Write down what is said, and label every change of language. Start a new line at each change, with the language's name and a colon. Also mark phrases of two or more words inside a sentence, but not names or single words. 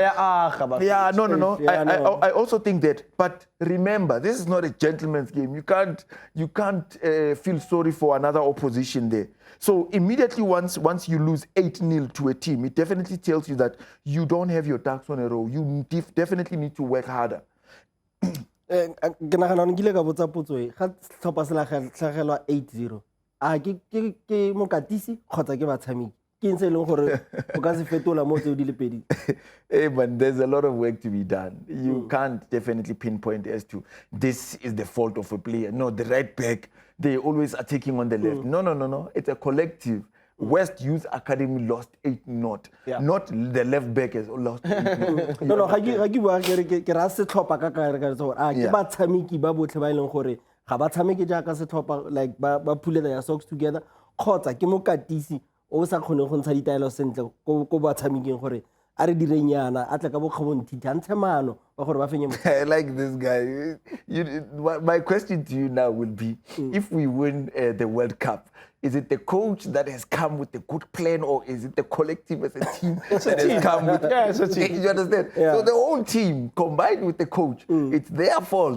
English: Yeah, no. I also think that. But remember, this is not a gentleman's game. You can't feel sorry for another opposition there. So immediately once you lose 8-0 to a team, it definitely tells you that you don't have your ducks on a row. You definitely need to work harder.
Tswana: Ke nagana nkile ka botsa potso e ga tlhopha se la tlhagelwa 8-0 ke mokatisi kgotsa ke batshameki ke ntse leng gore o ka se fetola mo tse di le pedi.
English: Hey man, there's a lot of work to be done. You can't definitely pinpoint as to this is the fault of a player. No, the right back, they always are taking on the left. No. It's a collective. West Youth Academy lost 8-0. Not the left back has lost 8-0. No,
Tswana: ga ke bua ke ra se tlhopha ka ka so ke batshameki ba botlhe ba ileng gore ga ba tshameke jaaka se tlhopha, like ba phule
English: their socks together
Tswana: kgotsa ke mokatisi o sa khone go ntsha ditaelo sentle ko batshameking gore a re direnyana a tla ka bokgabonthiti a ntshe maano ba gore ba fenye.
English: I like this guy. My question to you now will be, if we win the World Cup, is it the coach that has come with a good plan, or is it the collective as a team that has come with? It's a team. You understand? Yeah. So the whole team combined with the coach, it's their fault.